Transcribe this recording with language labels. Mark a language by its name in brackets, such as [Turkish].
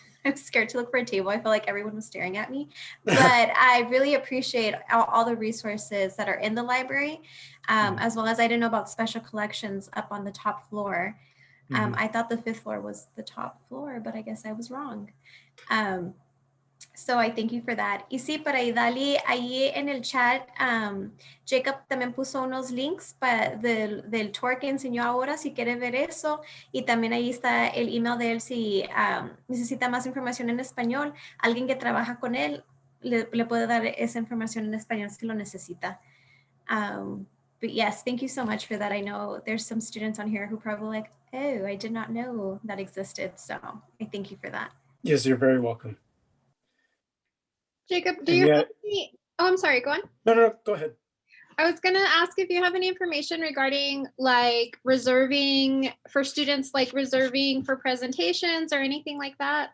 [English] I was scared to look for a table. I felt like everyone was staring at me, but I really appreciate all the resources that are in the library, as well as I didn't know about special collections up on the top floor. I thought the 5th floor was the top floor, but I guess I was wrong. So I thank you for that. [Spanish] Y sí, para Idali, ahí en el chat, Jacob también puso unos links del tour que enseñó ahora, si quiere ver eso. Y también ahí está el email de él si necesita más información en español. Alguien que trabaja con él le puede dar esa información en español si lo necesita. [English] But yes, thank you so much for that. I know there's some students on here who probably like, oh, I did not know that existed. So I thank you for that. Yes, you're very welcome. Jacob, do you have any, oh, I'm sorry, go on. No, go ahead. I was gonna ask if you have any information regarding like reserving for students, like reserving for presentations or anything like that.